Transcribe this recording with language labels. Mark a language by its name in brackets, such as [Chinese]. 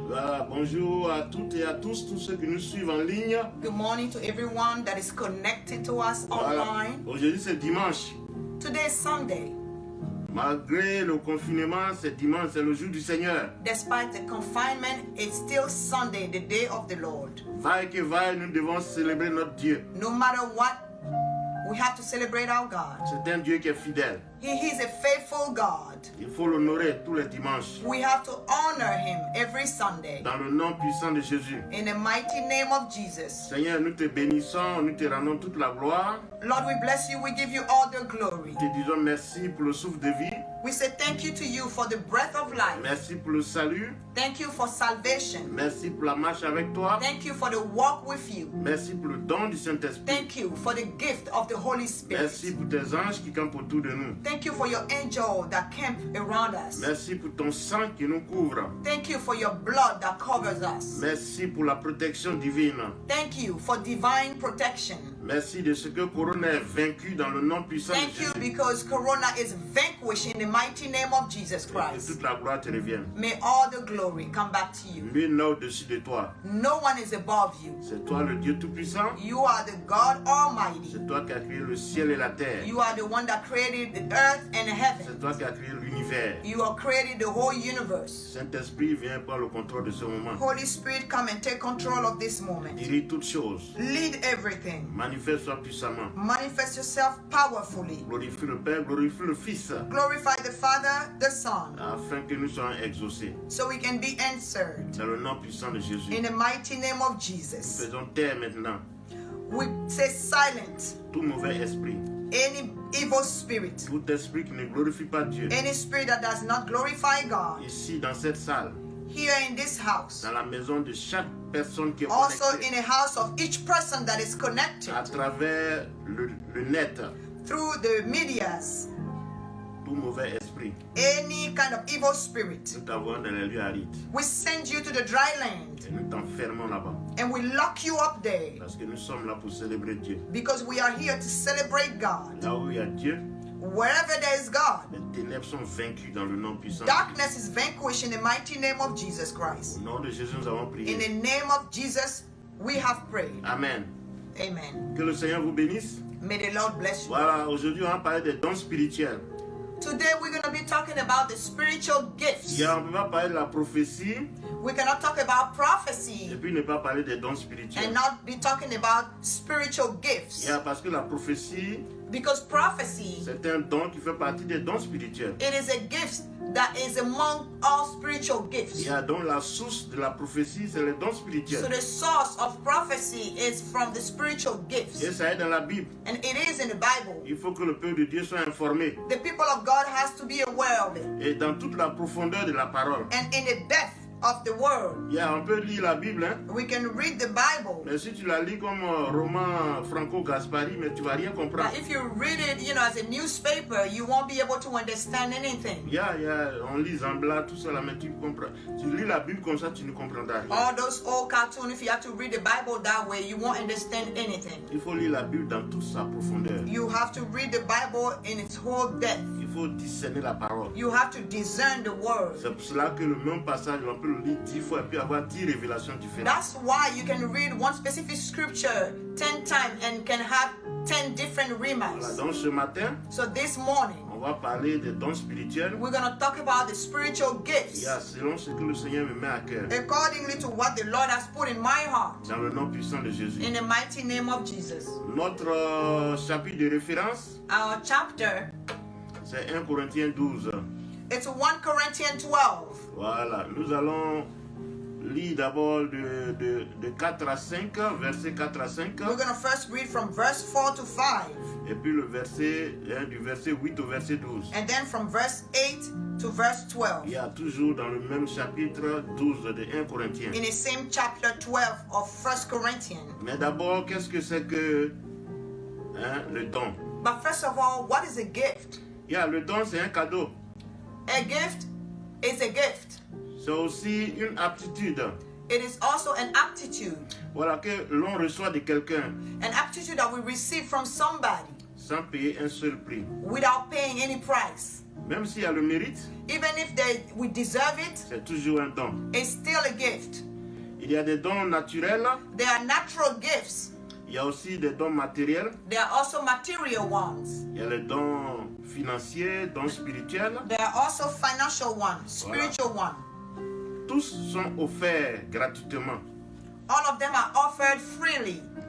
[French] Voilà, bonjour à toutes et à tous ceux qui nous suivent en ligne. [English] Good morning to everyone that is connected to us online. [French] Aujourd'hui c'est dimanche. [English] Today is Sunday. [French] Malgré le confinement, c'est dimanche, c'est le jour du Seigneur. [English] Despite the confinement, it's still Sunday, the day of the Lord. [French] Vaille que vaille, nous devons célébrer notre Dieu. [English] No matter what, we have to celebrate our God. [French] C'est un Dieu qui est fidèle. [English] He is a faithful God. [French] Il faut l'honorer tous les dimanches. [English] We have to honor him every Sunday. [French] Dans le nom puissant de Jésus. [English] In the mighty name of Jesus. [French] Seigneur, nous te bénissons, nous te rendons toute la gloire. [English] Lord, we bless you, we give you all the glory. [French] Nous te disons merci pour le souffle de vie. [English] We say thank you to you for the breath of life. [French] Merci pour le salut. [English] Thank you for salvation. [French] Merci pour la marche avec toi. [English] Thank you for the walk with you. [French] Merci pour le don du Saint-Esprit. [English] Thank you for the gift of the Holy Spirit. [French] Merci pour tes anges qui campent autour de nous. [English] Thank you for your angel that camp around us. [French] Merci pour ton sang qui nous couvre. [English] Thank you for your blood that covers us. [French] Merci pour la protection divine. [English] Thank you for divine protection. [French] Merci de ce que Corona est vaincu dans le nom puissant [English] Thank [French] de [English] you [French] Jésus. [English] because Corona is vanquished in the mighty name of Jesus [French] Que [English] Christ. [French] toute la gloire te revienne. [English] May all the glory come back to you. [French] Nul n'est au-dessus de toi. [English] No one is above you. [French] C'est toi le Dieu Tout-Puissant. [English] You are the God Almighty. [French] C'est toi qui as créé le ciel et la terre. [English] You are the one that created the earth and [French] C'est [English] heaven. [French] toi qui as créé l'univers. [English] You have created the whole universe. [French] Saint-Esprit, viens prendre le contrôle de ce moment. [English] Holy Spirit, come and take control of this moment. [French] Dirige toutes choses. [English] Lead everything. [French] Manifeste-toi puissamment. [English] Manifest yourself powerfully. [French] Glorifie le Père, glorifie le Fils. [English] Glorify the Father, the Son, [French] Afin que nous soyons exaucés. [English] so we can be answered. [French] Dans le nom puissant de Jésus. [English] In the mighty name of Jesus, [French] Faisons taire maintenant [English] we say silent [French] tout mauvais esprit. [English] any evil spirit, [French] Tout esprit qui ne glorifie pas Dieu. [English] any spirit that does not glorify God. [French] Ici, dans cette salle, [English] Here in this house, [French] dans la maison de chaque personne qui est [English] also [French] connectée [English] in the house of each person that is connected [French] à travers le net, [English] through the medias, [French] tout mauvais esprit, [English] any kind of evil spirit. [French] nous t'envoyons dans les lieux arides [English] We send you to the dry land [French] et nous t'enfermons là-bas. [English] and we lock you up there [French] Parce que nous sommes là pour célébrer Dieu. [English] because we are here to celebrate God. [French] Là où il y a Dieu, [English] Wherever there is God, [French] les ténèbres sont vaincues dans le nom puissant. [English] darkness is vanquished in the mighty name of Jesus [French] Au [English] Christ. [French] nom de Jésus, nous avons [English] In [French] prié. [English] the name of Jesus, we have prayed. [French] Amen. [English] Amen. [French] Que le Seigneur vous bénisse. [English] May the Lord bless you. [French] Voilà, aujourd'hui, on va parler des dons spirituels. [English] Today we're going to be talking about the spiritual gifts. [French] On ne peut pas parler de la prophétie [English] We cannot talk about [French] et [English] prophecy [French] puis ne pas parler des dons spirituels. [English] and not be talking about spiritual gifts. [French] Parce que la prophétie, [English] Because prophecy, [French] c'est un don qui fait partie des dons spirituels. [English] it is a gift that is among all spiritual gifts. [French] Donc la source de la prophétie, c'est les dons [English] So [French] spirituels. [English] the source of prophecy is from the spiritual gifts. [French] Et ça est dans la Bible. [English] And it is in the Bible. [French] Il faut que le peuple de Dieu soit informé. [English] The people of God has to be aware of it. [French] Et dans toute la profondeur de la parole. [English] And in the depth of the word, [French] On peut lire la Bible, hein? [English] we can read the Bible. [French] Mais si tu la lis comme roman Franco Gaspari, mais tu vas rien comprendre. [English] But if you read it, as a newspaper, you won't be able to understand anything. [French] On lit Zambla, tout ça là, mais tu comprends. Tu lis la Bible comme ça, tu ne comprendras rien. [English] All those old cartoons, if you have to read the Bible that way, you won't understand anything. [French] Il faut lire la Bible dans toute sa profondeur. [English] You have to read the Bible in its whole depth. [French] Il faut discerner la parole. [English] You have to discern the word. [French] C'est pour cela que le même passage, on peut le lire 10 fois et puis avoir 10 révélations différentes. [English] That's why you can read one specific scripture 10 times and can have 10 different [French] Voilà, [English] reminders. [French] donc ce matin, [English] So this morning, [French] on va parler des dons spirituels. [English] we're going to talk about the spiritual gifts [French] Selon ce que le Seigneur me met à cœur. [English] accordingly to what the Lord has put in my heart. [French] Dans le nom puissant de Jésus. [English] In the mighty name of Jesus. [French] Notre chapitre de référence, [English] Our chapter, [French] c'est 1 Corinthiens 12. [English] it's 1 Corinthians 12. [French] Voilà, nous allons lire d'abord de 4 à 5, verset 4 à 5. [English] We're going to first read from verse 4 to 5. [French] Et puis le verset, du verset 8 au verset 12. [English] And then from verse 8 to verse 12. [French] Il y a toujours dans le même chapitre 12 de 1 Corinthiens. [English] In the same chapter 12 of 1 Corinthians. [French] Mais d'abord, qu'est-ce que c'est que le don? [English] But first of all, what is a gift? [French] Le don, c'est un cadeau. [English] A gift is a gift. [French] C'est aussi une aptitude. [English] It is also an aptitude. [French] Voilà, que l'on reçoit de quelqu'un. [English] An aptitude that we receive from somebody. [French] sans payer un seul prix. [English] without paying any price. [French] Même s'il y a le mérite, [English] Even if we deserve it, [French] c'est toujours un don. [English] it's still a gift. [French] Il y a des dons naturels, [English] There are natural gifts. [French] il y a aussi des dons matériels, [English] There are also material ones. [French] il y a les dons financiers, dons spirituels. [English] There are also financial ones, spiritual ones. [French] Tous sont offerts gratuitement, [English] All of them are offered freely,